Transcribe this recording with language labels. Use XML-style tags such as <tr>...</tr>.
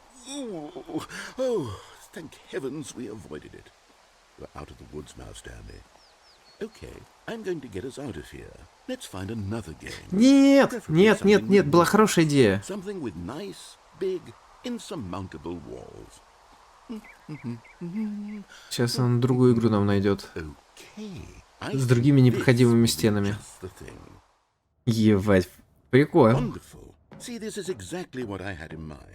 <en>Oh, thank heavens we avoided it. We're out of the woods now, Stanley. Okay, I'm going to get us out of here. Let's find another game.</en> <ru>Нет, была хорошая идея.</ru> <en>Something with nice, big, insurmountable walls.</en> <ru>Сейчас он другую игру нам найдет.</ru> <en>Okay.</en> <ru>С другими непроходимыми стенами. Ебать, прикольно.</ru> <en>Wonderful. See, this is exactly what I had in mind.</en>